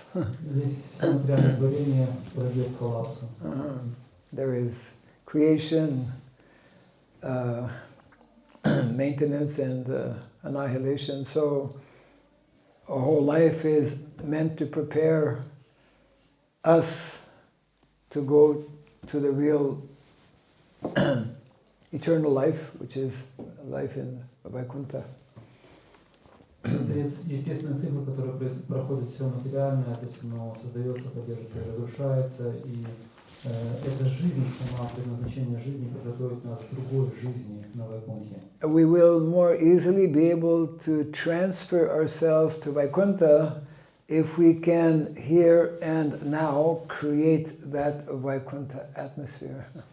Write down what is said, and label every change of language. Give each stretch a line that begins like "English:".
Russian: Весь материальное творение пройдет к коллапсу.
English: There is creation, maintenance, and annihilation. So our whole life is meant to prepare us to go to the real eternal life, which is life in Vaikuntha.
Russian: Это естественный цикл, который проходит все материальное, то есть оно создается, поддерживается и разрушается, и эта жизнь, сама предназначение жизни подготовит нас к другой жизни на Вайкунтхе.
English: We will more easily be able to transfer ourselves to Vaikuntha if we can here and now create that Vaikuntha atmosphere.